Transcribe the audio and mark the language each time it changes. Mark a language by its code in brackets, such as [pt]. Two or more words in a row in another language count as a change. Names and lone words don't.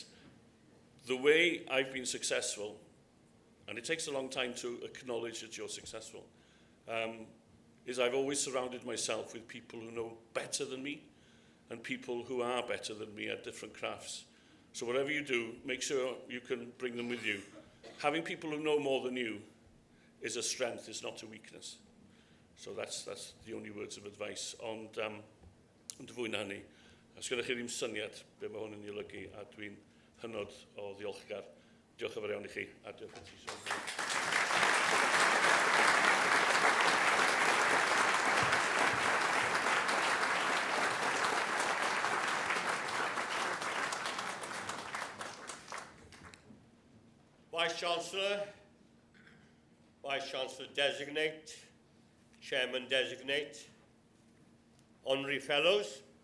[en] The way I've been successful, and it takes a long time to acknowledge that you're successful, is I've always surrounded myself with people who know better than me and people who are better than me at different crafts. So whatever you do, make sure you can bring them with you. Having people who know more than you is a strength, it's not a weakness. So that's the only words of advice. [cy] Ond fwy na hynny, os gyda chi ddim syniad be mae hwn yn ei olygu, a dwi'n hynod o ddiolchgar. Diolch yn fawr iawn I chi, a diolch yn ti. [en] Vice-Chancellor, Vice-Chancellor-designate, Chairman-designate, Honorary Fellows,